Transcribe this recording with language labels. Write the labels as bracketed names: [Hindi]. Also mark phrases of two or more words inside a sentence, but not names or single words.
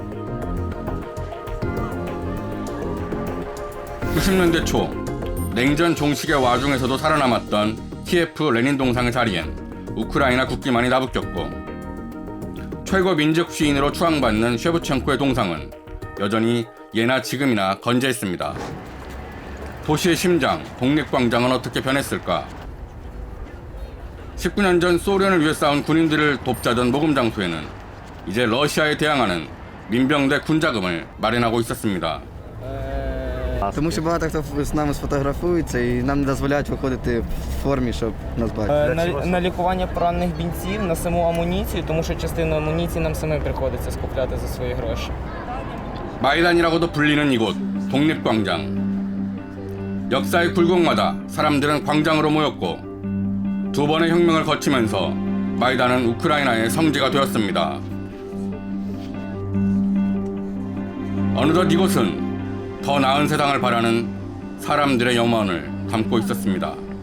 [Korean] 90년대 초 냉전 종식의 와중에서도 살아남았던 키예프 레닌 동상의 자리엔 우크라이나 국기만이 나부꼈고 최고 민족 시인으로 추앙받는 쉐브첸코의 동상은 여전히 예나 지금이나 건재했습니다. 도시의 심장, 독립광장은 어떻게 변했을까? 19년 전 소련을 위해 싸운 군인들을 돕자던 모금 장소에는 이제 러시아에 대항하는 민병대 군자금을 마련하고 있었습니다. [Ukrainian] Тому що багато хто з нами сфотографується і нам не дозволяють виходити в формі, щоб нас бачити. На лікування поранених бійців, на саму амуніцію, тому що частину амуніції нам самим приходиться скупляти за свої гроші. [Korean] 마이단이라고도 불리는 이곳 독립광장. 역사의 굴곡마다 사람들은 광장으로 모였고 두 번의 혁명을 거치면서 마이단은 우크라이나의 성지가 되었습니다. 어느덧 이곳은 더 나은 세상을 바라는 사람들의 염원을 담고 있었습니다.